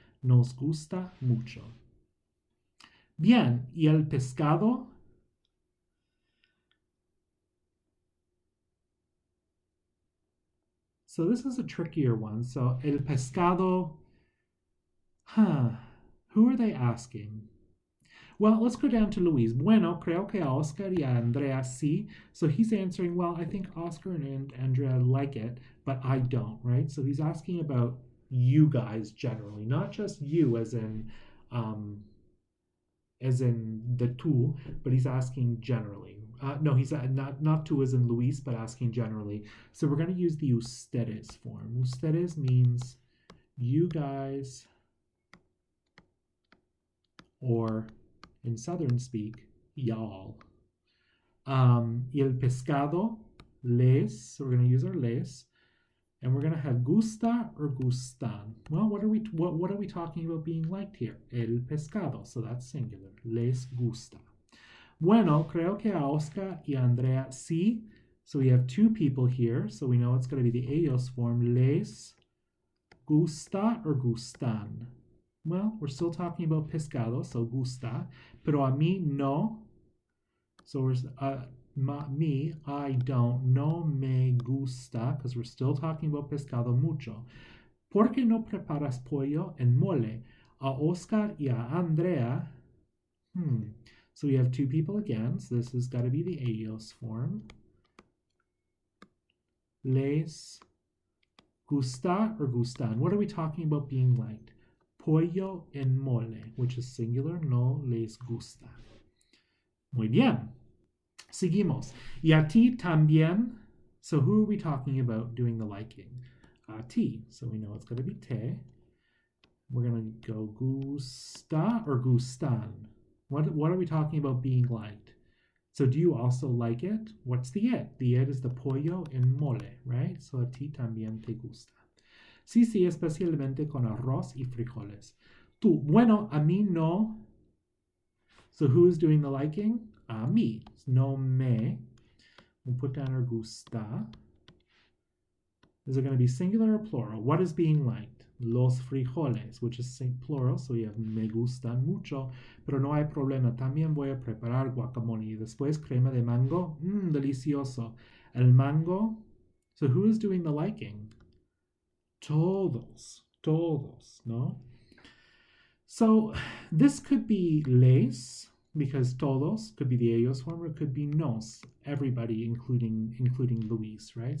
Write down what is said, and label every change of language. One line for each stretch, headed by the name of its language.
Spanish: Nos gusta mucho. Bien, ¿y el pescado?
English: So this is a trickier one. So el pescado, who are they asking? Well, let's go down to Luis.
Spanish: Bueno, creo que a Oscar y a Andrea sí.
English: So he's answering, well, I think Oscar and Andrea like it, but I don't, right? So he's asking about, you guys generally, not just you as in the tú, but he's asking generally. No, he's not tú as in Luis, but asking generally. So we're going to use the ustedes form. Ustedes means you guys, or in Southern speak, y'all. Y el pescado, les, so we're going to use our les, and we're going to have gusta or gustan. Well, what are we talking about being liked here? El pescado, so that's singular. Les gusta.
Spanish: Bueno, creo que a Oscar y Andrea sí.
English: So we have two people here, so we know it's going to be the ellos form. Les gusta or gustan. Well, we're still talking about pescado, so gusta.
Spanish: Pero a mí no.
English: So we're me, I don't,
Spanish: no me gusta,
English: because we're still talking about pescado mucho.
Spanish: ¿Por qué no preparas pollo en mole? A Oscar y a Andrea.
English: So we have two people again, so this has got to be the ellos form. Les gusta or gustan. What are we talking about being liked?
Spanish: Pollo en mole,
English: which is singular,
Spanish: no les gusta. Muy bien. Seguimos. Y a ti también.
English: So who are we talking about doing the liking? A ti. So we know it's going to be te. We're going to go gusta or gustan. What are we talking about being liked? So do you also like it? What's the it? The it is the pollo en mole, right?
Spanish: So a ti también te gusta. Sí, sí, especialmente con arroz y frijoles. Tú, bueno, a mí no.
English: So who is doing the liking? A mí. No me. We'll put down our gusta. Is it going to be singular or plural? What is being liked? Los frijoles, which is plural, so we have
Spanish: me gustan mucho, pero no hay problema. También voy a preparar guacamole. Y después crema de mango. Delicioso. El mango.
English: So who is doing the liking?
Spanish: Todos, no?
English: So this could be les, because todos could be the ellos form, or it could be nos, everybody, including Luis, right?